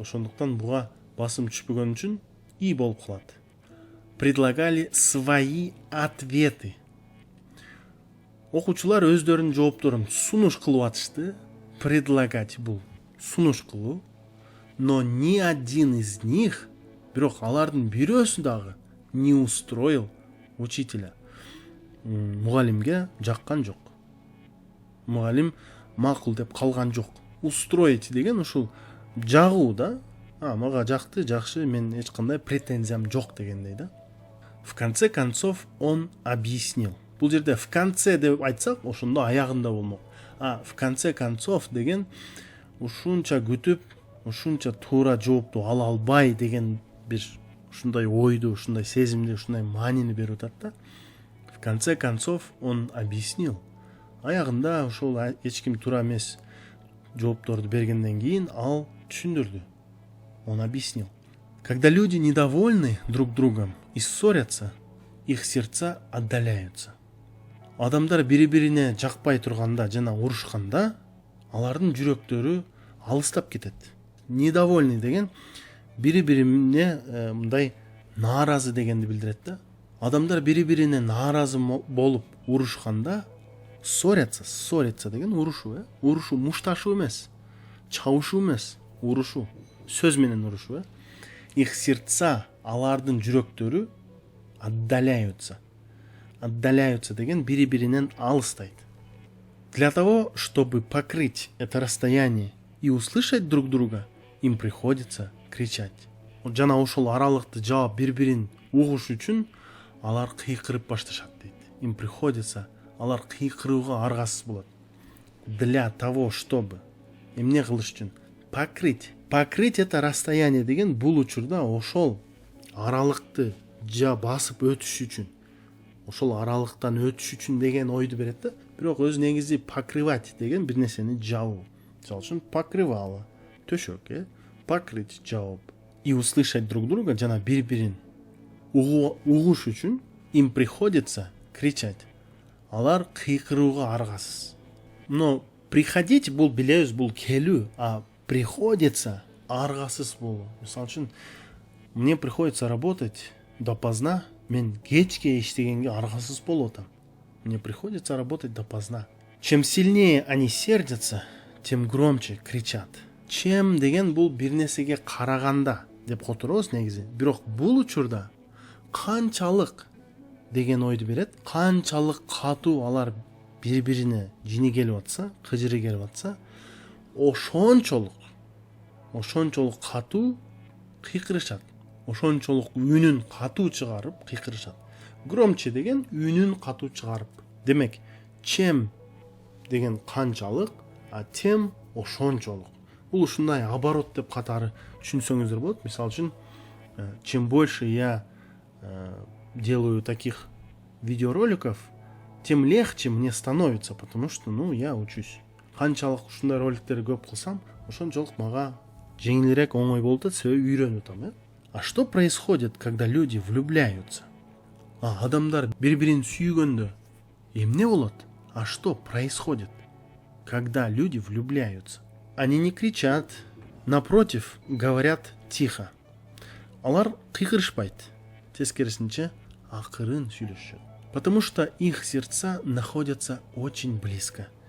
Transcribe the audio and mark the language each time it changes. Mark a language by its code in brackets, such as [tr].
[ky] Ошондуктан буга басым түшпөгөн үчүн и болуп калат. [ru] Предлагали свои ответы. [ky] Окуучулар өздөрүнүн жоопторун сунуш кылып атышты. Предлагать бул сунуш кылуу. [ru] Но ни один из них, [ky] бирок алардын бирөөсү дагы [ru] не устроил учителя. [ky] Мугалимге жаккан жок. Мугалим макул деп калган жок. Устроить деген ушул жагуу да. Мага жакты, жакшы, мен эч кандай претензиям жок дегендей да. [ru] В конце концов он объяснил. [ky] Бул жерде в конце деп айтсак, ошондо аягында болмок. [ru] В конце концов [ky] деген ушунча күтүп, ушунча туура жоопту ала албай деген бир ушундай ойду, ушундай сезимди, ушундай маанини берип атат да. [ru] В конце концов он объяснил. [ky] Аягында ошол эч ким туура эмес жоопторду бергенден кийин ал түшүндүрдү. [ru] Он объяснил. Когда люди недовольны друг другом и ссорятся, их сердца отдаляются. [ky] Адамдар бири-бирине жакпай турганда жана урушканда, алардын жүрөктөрү алыстап кетет. Недовольный деген бири-бирине мындай нааразы дегенди билдирет да. Адамдар бири-бирине нааразы болуп урушканда, ссорятся деген урушуу, урушуу мушташуу эмес, чабышуу эмес, урушуу, сөз менен урушуу. [ru] Их сердца, [ky] алардын жүрөктөрү [ru] отдаляются. Отдаляются [ky] деген бири-биринен алыстайт. [ru] Для того, чтобы покрыть это расстояние и услышать друг друга, им приходится кричать. [ky] Жана ошол аралыкты жаап бири-бирин угуш үчүн алар кыйкырып башташат дейт. [ru] Им приходится, [ky] алар кыйкырууга аргасыз болот. [ru] Для того, чтобы [ky] эмне кылыш үчүн? Покрыть. [ru] Покрыть это расстояние [ky] деген бул учурда ошол аралыкты басып өтүш үчүн, ошол аралыктан өтүш үчүн деген ойду берет да. Бирок өз негизи покрывать деген бир нерсени жабуу. Мисалы үчүн покрывало, төшөк, покрыть жаап. [ru] И услышать друг друга, [ky] жана бири-бирин угуш үчүн [ru] им приходится кричать. [ky] Алар кыйкырууга аргасыз. [ru] Но приходить [ky] бул билебиз, бул келүү, а приходится аргасыз болуу. Мисалы үчүн [ru] мне приходится работать допоздна, [ky] мен кечке иштегенге аргасыз болуп атам. [ru] Мне приходится работать допоздна. Чем сильнее они сердятся, тем громче кричат. [ky] Чем деген бул бир нерсеге караганда деп которобуз негизи. Бирок бул учурда канчалык деген ойду берет. Канчалык катуу алар бири-бирине жини келип атса, кыжыры келип атса, ошончолук катуу кыйкырышат. Ошончолук үнүн катуу чыгарып кыйкырышат. Громче деген үнүн катуу чыгарып. Демек, чем деген канчалык, а тем ошончолук. Бул ушундай оборот деп катары түшүнсөңүздөр болот. [ru] Мисалы үчүн, чем больше я делаю таких видеороликов, тем легче мне становится, потому что, я учусь. [ky] Канчалык ушундай роликтерди көп кылсам, ошончолук мага жеңилирээк, оңой болуп атат, себеби үйрөнүп атам, [ru] А что происходит, когда люди влюбляются? [ky] Адамдар бири-бирин сүйгөндө эмне болот? [ru] А что происходит, когда люди влюбляются? Они не кричат, напротив, говорят тихо. [ky] Алар кыйкырышпайт, тескерисинче акырын сүйлөшөт. [ru] Потому что их сердца находятся очень близко.